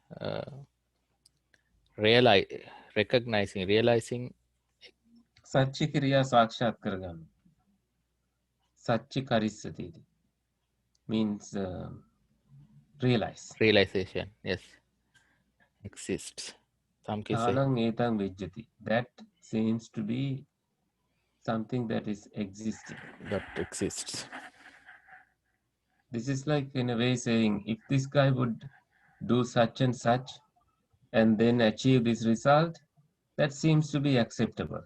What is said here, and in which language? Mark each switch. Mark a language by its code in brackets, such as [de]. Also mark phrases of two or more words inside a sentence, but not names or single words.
[en] Recognizing, realizing. [pi] Satchi Kriya Sakshat Karagam. Satchi Karissati [en] means realize. Realization, yes. Exists. Some cases. [pi] Thanang etang vijjati. [en] That seems to be something that is existing. That exists. This is like in a way saying, if this guy would do such and such and then achieve this result, that seems to be acceptable.